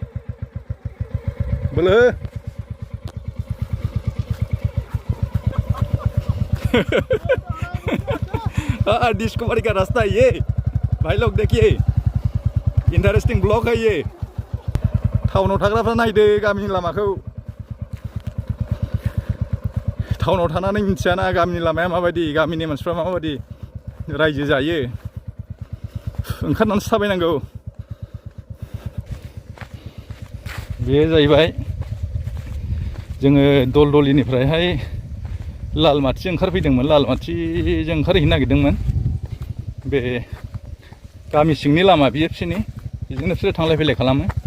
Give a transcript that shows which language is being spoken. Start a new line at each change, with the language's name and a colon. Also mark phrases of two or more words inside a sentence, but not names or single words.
Hindi: बोलो डिस्कवरी का रास्ता है ये भाई लोग देखिए
English: interesting blog
Hindi: है ये
Bodo: टाउनाव थाग्राफ्रा नायदो गामिनि लामाखौ टाउनाव थानानै मिथियाना गामिनि लामाया माबायदि गामिनि मानसिफ्रा माबायदि रायजो जायो ओंखारनानैसो थाबायनांगौ बे जाहैबाय जोङो दलदलिनिफ्रायहाय लालमाथि ओंखारफैदोंमोन लालमाथिजों ओंखारहैनो नागिरदोंमोन बे गामि सिंनि लामा बियो बिसोरनि बेजोंनो बिसोरो थांलाय फैलाय खालामो